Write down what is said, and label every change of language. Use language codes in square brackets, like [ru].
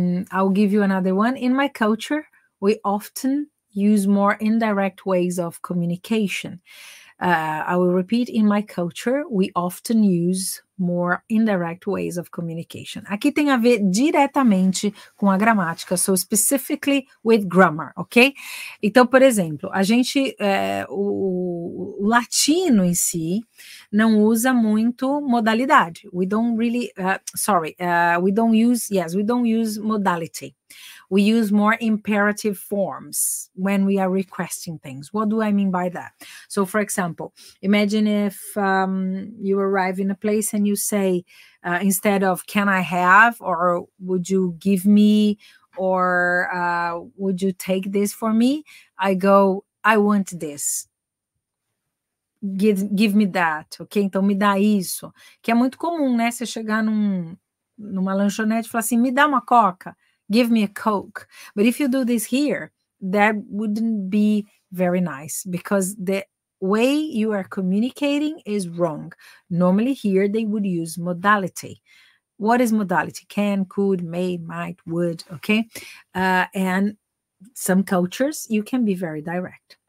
[en] I'll give you another one. In my culture, we often use more indirect ways of communication. I will repeat, in my culture, we often use more indirect ways of communication. [pt] Aqui tem a ver diretamente com a gramática, [en] so specifically with grammar, [pt] ok? Então, por exemplo, a gente, o latino em si não usa muito modalidade. [en] We don't really, we don't use modality. We use more imperative forms when we are requesting things. What do I mean by that? So, for example, imagine if you arrive in a place and you say, instead of can I have, or would you give me, or would you take this for me? I go, I want this. Give me that, ok? [pt] Então, me dá isso. Que é muito comum, né? Você chegar numa lanchonete e falar assim, me dá uma coca. [en] Give me a Coke. But if you do this here, that wouldn't be very nice because the way you are communicating is wrong. Normally here they would use modality. What is modality? Can, could, may, might, would, okay? And some cultures, you can be very direct.